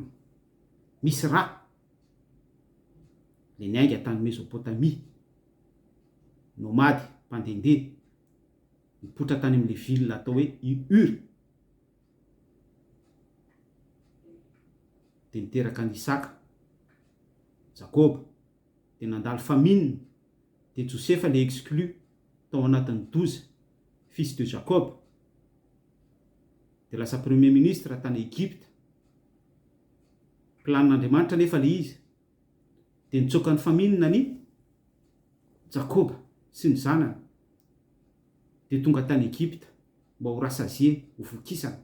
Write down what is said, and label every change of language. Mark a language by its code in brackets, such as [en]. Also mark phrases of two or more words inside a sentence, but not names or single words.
[mg] Misy rà le niainga tany Mesopotamia, nomady, mpandehandeha, nipotra tany amin'ilay ville atao hoe Ur, dia niteraka ny Isaka, Jacob, dia nandalo famine, dia Josefa le exclu tao anatin'ny 12 [fr] fils de Jacob, [mg] dia lasa [fr] premier ministre [mg] tany Egypte. Planin'Andriamanitra nefa le izy, dia nitsoaka ny famine ny Jacob sy ny zanany, dia tonga tany Egypte mba ho rasazie, ho vokisana.